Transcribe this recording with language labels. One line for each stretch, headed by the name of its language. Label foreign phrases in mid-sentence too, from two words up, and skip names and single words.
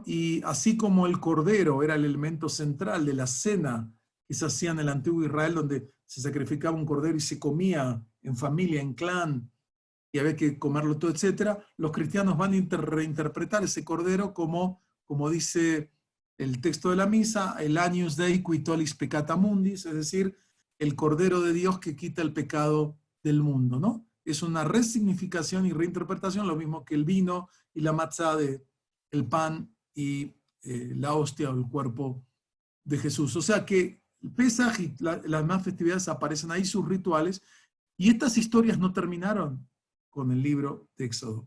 Spanish: Y así como el cordero era el elemento central de la cena que se hacía en el antiguo Israel, donde se sacrificaba un cordero y se comía en familia, en clan, y había que comerlo todo, etc., los cristianos van a reinterpretar ese cordero como dice el texto de la misa, el
Latin: Agnus Dei qui tollis peccata mundis,
Spanish: es decir, el Cordero de Dios que quita el pecado del mundo, ¿no? Es una resignificación y reinterpretación, lo mismo que el vino y la matzá, el pan y la hostia o el cuerpo de Jesús. O sea que el Pesaj y las demás festividades aparecen ahí, sus rituales, y estas historias no terminaron con el libro de Éxodo.